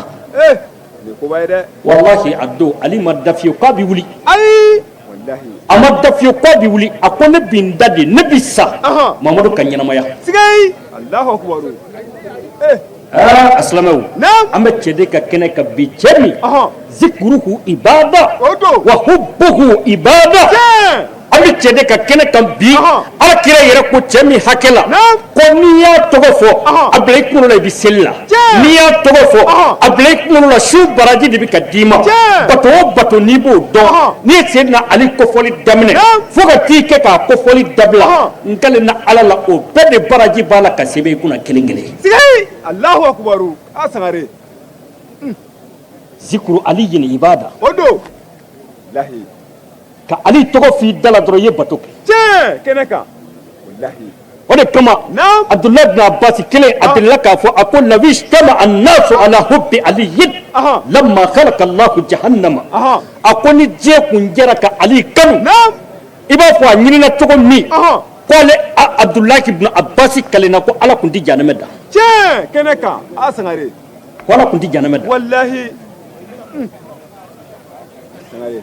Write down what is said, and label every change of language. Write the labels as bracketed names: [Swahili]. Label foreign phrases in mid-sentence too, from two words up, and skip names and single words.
[Bambara] ni ko b'a ye dɛ wallahi a don ali ma da fiyewu k'a bɛ wuli ayi wallahi a ma da fiyewu k'a bɛ wuli a ko ne bɛ n da de ne bɛ sa mamadu ka ɲɛnamaya [Arabic] sigai الله أكبر [Bambara] asilamɛw an bɛ cɛ de ka kɛnɛ ka bi cɛ min [Arabic] ذكره عبادة وحبه عبادة [Bambara] an bɛ cɛ de ka kɛnɛ kan bi ala kira yɛrɛ ko cɛ min hakɛ la ko n'i y'a tɔgɔ fɔ a bila i kunkolo la i bɛ seli la n'i y'a tɔgɔ fɔ a bila i kunkolo la su baraji de bɛ ka d'i ma bato o bato n'i b'o dɔn n'i ye Seydina Ali kofɔli daminɛ fo ka t'i kɛ k'a kofɔli dabila n kɛlen na ala la o bɛɛ de baraji b'a la ka sɛbɛn i kunna kelen kelen [Arabic] الله أكبر [Bambara] a sangare [Arabic] ذكر علي عبادة [Bambara] o do wallahi ka ali tɔgɔ f'i da la dɔrɔn i ye bato kɛ tiɲɛ kɛnɛ kan wallahi o de kama Abdullah ibn Abbas kelen a delila k'a fɔ a ko [Arabic] لو اجتمع الناس على حب علي لما خلق الله جهنم [Bambara] a ko ni diɲɛ kun jɛra ka ali kanu i b'a fɔ a ɲinina cogo min ko ale Abdullah ibn Abbas kalenna ko ala kun tɛ jahanama da tiɲɛ kɛnɛ kan a sangare ko ala kun tɛ jahanama da wallahi sangare